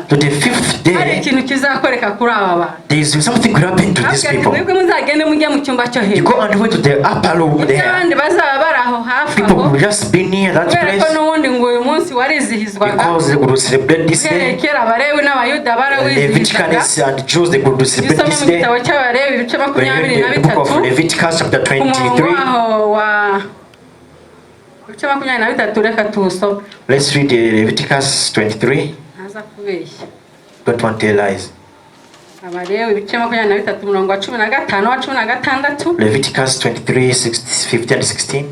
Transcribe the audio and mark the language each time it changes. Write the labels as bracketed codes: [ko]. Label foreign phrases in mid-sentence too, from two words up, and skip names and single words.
[en] To the 5th day. [rw] Hari ikintu kizakoreka kuri aba bantu. [en] There is something could happen to these people. [rw] Mwebwe muzagende mujya mu cyumba cyo hejuru. [en] You go and wait to the upper room there. [rw] Abandi bazaba bari aho hafi aho. [en] People will just be near that place. [rw] Ko n'ubundi ngo uyu munsi warizihizwaga. [en] Because they would celebrate this day. [rw] Kera Abalewi n'Abayuda barawizihizaga. [en] And Jews they would celebrate this day. When you read the book of Leviticus chapter 23. Let's read Leviticus 23. Don't want to tell lies. Leviticus 23, 15 and 16.